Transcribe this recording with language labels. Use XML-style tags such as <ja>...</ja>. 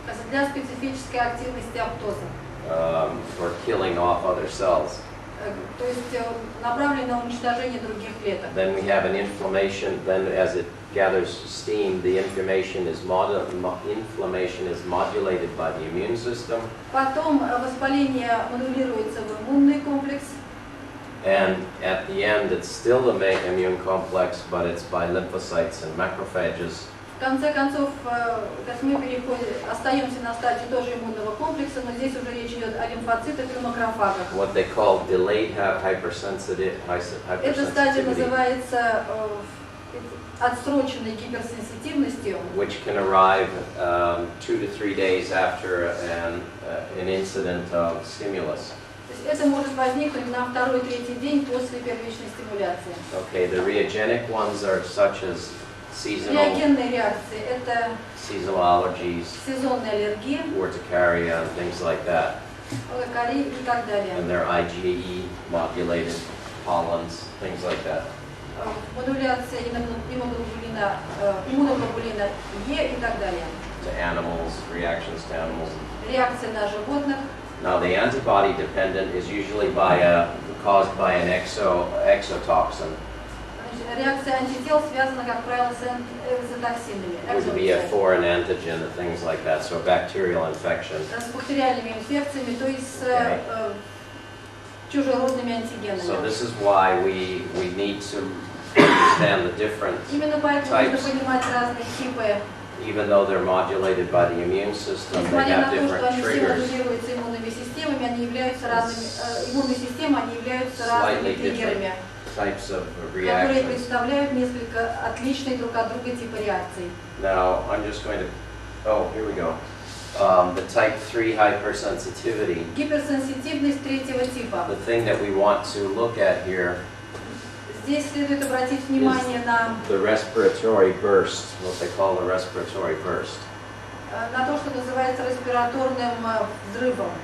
<ru>для специфической активности аптоза.</ru> <en>for killing off other cells.</en> <ru>То есть направлен на уничтожение других клеток.</ru> <en>Then we have an inflammation. Then, as it gathers steam, the inflammation is modulated by the immune system,</en> <ru>Потом воспаление модулируется в иммунный комплекс.</ru> <en>and at the end, it's still the main immune complex, but it's by lymphocytes and macrophages.</en> <ru>В конце концов, то есть мы остаемся на стадии тоже иммунного комплекса, но здесь уже речь идет о лимфоцитах и макрофагах.</ru> <en>What they call delayed hypersensitivity.</en> <ru>Эта стадия называется отсроченной гиперсенситивностью,</ru> <en>Which can arrive 2 to 3 days after an incident of stimulus.</en> <ru>То есть это может возникнуть на второй-третий день после первичной стимуляции.</ru> <en>Okay, the reagenic ones are such as seasonal</en> <ru>Реагенные реакции – это</ru> <en>allergies,</en> <ru>сезонные аллергии,</ru> <en>urticaria, and things like that.</en> <ru>лакари и так далее.</ru> <en>And they're IgE modulated pollens, things like that.</en> <ru>Модуляция иммуноглобулина Е и так далее.</ru> <en>To animals, reactions to animals.</en> <ru>Реакция на животных.</ru> <en>Now, the antibody dependent is usually caused by an exotoxin.</en> <ru>Реакция антител связана, как правило, с экзотоксинами,</ru> <en>It would be a foreign antigen and things like that, so a bacterial infection.</en> <ru>с бактериальными инфекциями, то есть с чужеродными антигенами.</ru> <en>So this is why we need to understand the different</en> <ru>Именно поэтому</ru> <en>types.</en> <ru>нужно понимать разные типы.</ru> <en>Even though they're modulated by the immune system, they</en> <ru>Несмотря</ru> <en>have</en> <ru>на то, что</ru> <en>different</en> <ru>они все</ru> <en>triggers.</en> <ru>модулируются иммунными системами, они являются разными, иммунные системы, они являются разными триггерами,</ru> <en>types of</en> <ru>которые</ru> <en>reactions.</en> <ru>представляют несколько отличные друг от друга типа реакций.</ru> <en>Now, I'm just going to, here we go. The type 3 hypersensitivity.</en> <ru>Гиперсенситивность третьего типа.</ru> <en>The thing that we want to look at here</en> <ru>Здесь следует обратить внимание на</ru> <en>the respiratory burst, what they call the respiratory burst,</en> <ru>то, что называется респираторным взрывом.</ru>